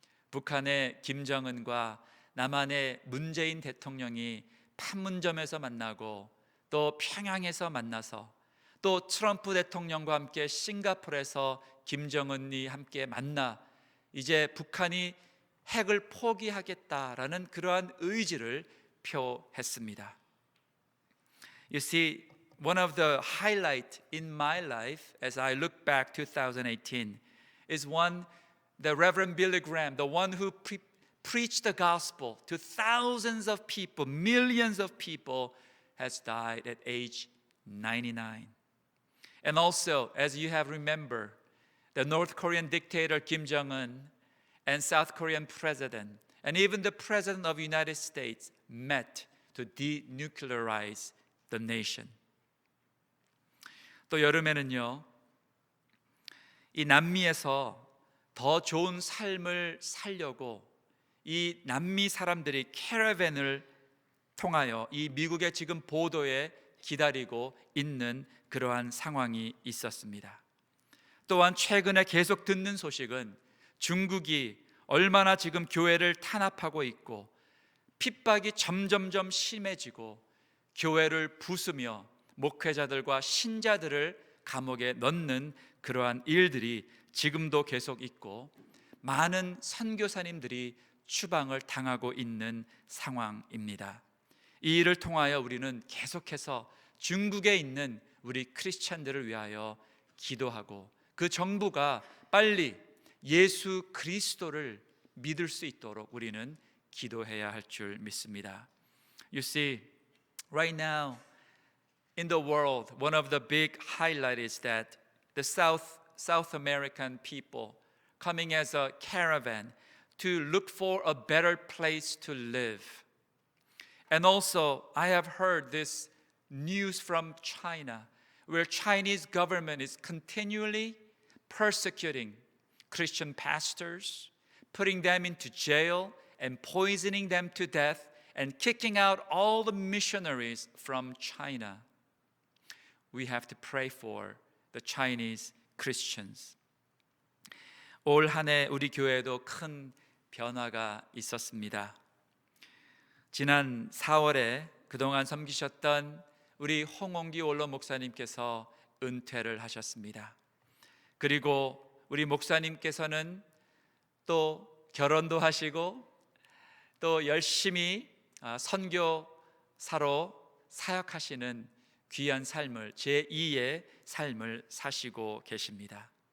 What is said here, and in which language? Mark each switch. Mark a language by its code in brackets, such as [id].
[ko] 북한의 김정은과 남한의 문재인 대통령이 판문점에서 만나고 또 평양에서 만나서 또 트럼프 대통령과 함께 싱가포르에서 김정은이 함께 만나 이제 북한이 핵을 포기하겠다라는 그러한 의지를 표했습니다. [en] You see, one of the highlights in my life as I look back 2018 is the Reverend Billy Graham, the one who preached the gospel to thousands of people, millions of people, has died at age 99. And also, as you have remembered, the North Korean dictator Kim Jong-un and South Korean president and even the president of the United States met to denuclearize the nation. [ko] 또 여름에는요, 이 남미에서 더 좋은 삶을 살려고 이 남미 사람들이 캐러밴을 통하여 이 미국의 지금 보도에 기다리고 있는 그러한 상황이 있었습니다. 또한 최근에 계속 듣는 소식은 중국이 얼마나 지금 교회를 탄압하고 있고 핍박이 점점점 심해지고 교회를 부수며 목회자들과 신자들을 감옥에 넣는 그러한 일들이 지금도 계속 있고 많은 선교사님들이 추방을 당하고 있는 상황입니다. 이 일을 통하여 우리는 계속해서 중국에 있는 우리 크리스찬들을 위하여 기도하고 그 정부가 빨리 예수 그리스도를 믿을 수 있도록 우리는 기도해야 할 줄 믿습니다. [en] You see, right now in the world, one of the big highlights is that the South American people coming as a caravan to look for a better place to live. And also, I have heard this news from China, where Chinese government is continually persecuting Christian pastors, putting them into jail and poisoning them to death and kicking out all the missionaries from China. We have to pray for the Chinese Christians. [ko] 올 한 해 우리 교회에도 큰 변화가 있었습니다. 지난 4월에 그동안 섬기셨던 우리 홍홍기 원로 목사님께서 은퇴를 하셨습니다. 그리고 우리 목사님께서는 또 결혼도 하시고 또 열심히 선교사로 사역하시는 귀한 삶을 제2의 삶을 사시고 계십니다.